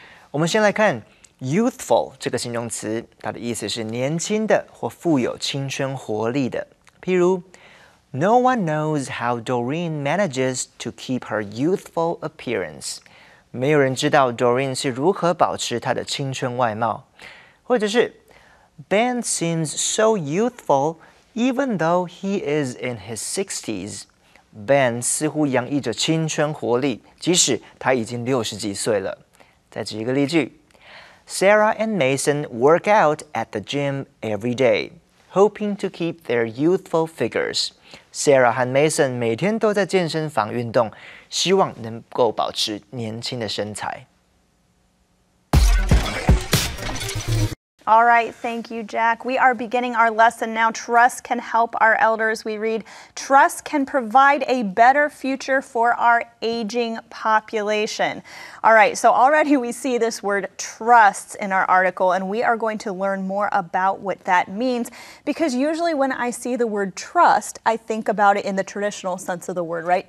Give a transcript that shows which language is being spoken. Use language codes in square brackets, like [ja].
[zh] 我们先来看 youthful 这个形容词，它的意思是年轻的或富有青春活力的。譬如 [en] No one knows how Doreen manages to keep her youthful appearance. [zh] 没有人知道 Doreen 是如何保持她的青春外貌。或者是 [en] Ben seems so youthful even though he is in his 60s. [zh] Ben 似乎洋溢着青春活力，即使他已经60几岁了。再举一个例句 [en] Sarah and Mason work out at the gym every day, hoping to keep their youthful figures. [zh] Sarah 和 Mason 每天都在健身房运动，希望能够保持年轻的身材。 [en] All right, thank you, Jack. We are beginning our lesson now. Trust can help our elders. We read, trust can provide a better future for our aging population. All right, so already we see this word trust in our article, and we are going to learn more about what that means, because usually when I see the word trust, I think about it in the traditional sense of the word, right?